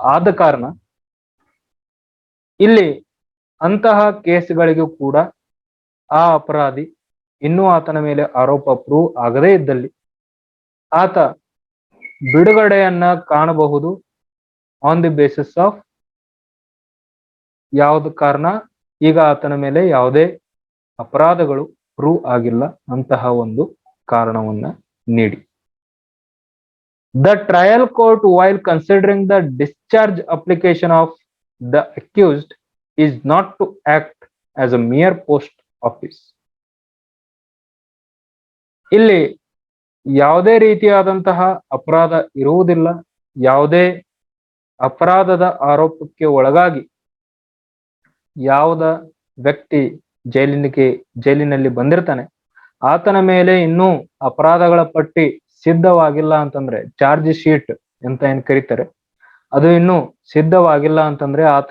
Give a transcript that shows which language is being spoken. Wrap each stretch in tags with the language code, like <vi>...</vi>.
<kn>ಆದ ಕಾರಣ ಇಲ್ಲಿ ಅಂತಹ ಕೇಸ್ಗಳಿಗೂ ಕೂಡ ಆ ಅಪರಾಧಿ ಇನ್ನೂ ಆತನ ಮೇಲೆ ಆರೋಪ ಪ್ರೂವ್ ಆಗದೇ ಇದ್ದಲ್ಲಿ ಆತ ಬಿಡುಗಡೆಯನ್ನ ಕಾಣಬಹುದು</kn> <en>on the basis of</en> <kn>ಯಾವ್ದು ಕಾರಣ, ಈಗ ಆತನ ಮೇಲೆ ಯಾವುದೇ ಅಪರಾಧಗಳು ಪ್ರೂವ್ ಆಗಿಲ್ಲ ಅಂತಹ ಒಂದು ಕಾರಣವನ್ನ ನೀಡಿ.</kn> <en>The trial court, while considering the discharge application of the accused, is not to act as a mere post office.</en> <kn>ಇಲ್ಲಿ ಯಾವುದೇ ರೀತಿಯಾದಂತಹ ಅಪರಾಧ ಇರುವುದಿಲ್ಲ. ಯಾವುದೇ ಅಪರಾಧದ ಆರೋಪಕ್ಕೆ ಒಳಗಾಗಿ ಯಾವುದ ವ್ಯಕ್ತಿ ಜೈಲಿನಲ್ಲಿ ಬಂದಿರ್ತಾನೆ, ಆತನ ಮೇಲೆ ಇನ್ನೂ ಅಪರಾಧಗಳ ಪಟ್ಟಿ ಸಿದ್ಧವಾಗಿಲ್ಲ ಅಂತಂದ್ರೆ, ಚಾರ್ಜ್ ಶೀಟ್ ಅಂತ ಏನ್ ಕರೀತಾರೆ, ಅದು ಇನ್ನೂ ಸಿದ್ಧವಾಗಿಲ್ಲ ಅಂತಂದ್ರೆ,</kn>